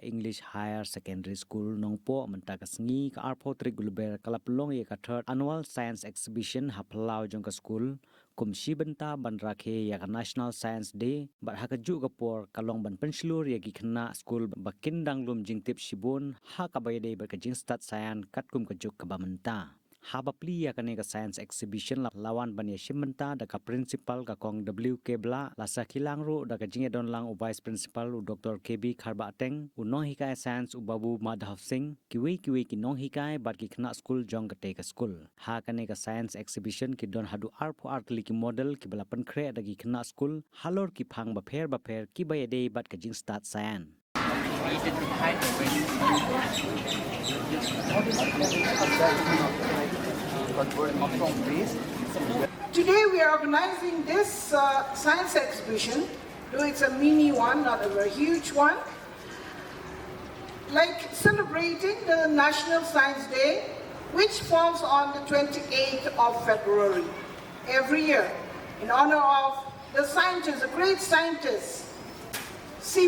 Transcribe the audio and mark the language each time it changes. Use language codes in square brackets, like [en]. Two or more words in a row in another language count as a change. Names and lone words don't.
[kha] English Higher Secondary School Nongpoh Mentagasngi ka arpo trik gulber kalapulong ye ka [en] third annual science exhibition [kha] haplau jong ka school kumshi benta banrakhe ya ka National Science Day bat hakaju kapor kalong ban penslur ye ki khna school bakin danglum jingtip shibun ha ka bayde ba ka jing [en] start science [kha] kat kum ka juk ka bamenta habapli ya kane ka [en] science exhibition [kha] lawan bania shimenta da ka principal ka kong WK bla la sakhilang ru da ka jinge don lang u [en] vice principal [kha] u Dr. KB Kharba Ateng u no hikai science u Babu Madhav Singh kiwi ki nong hikai bat ki khna school jong ka te ka school ha kane ka [en] science exhibition [kha] ki don hadu arpo artli ki model ki bala pankre da ki khna school halor ki phang ba pher ki bayade bat ka jing [en] start science Today we are organizing this science exhibition, though it's a mini one, not a very huge one, like celebrating the National Science Day, which falls on the 28th of February every year, in honor of the scientist, the great scientist, C.V.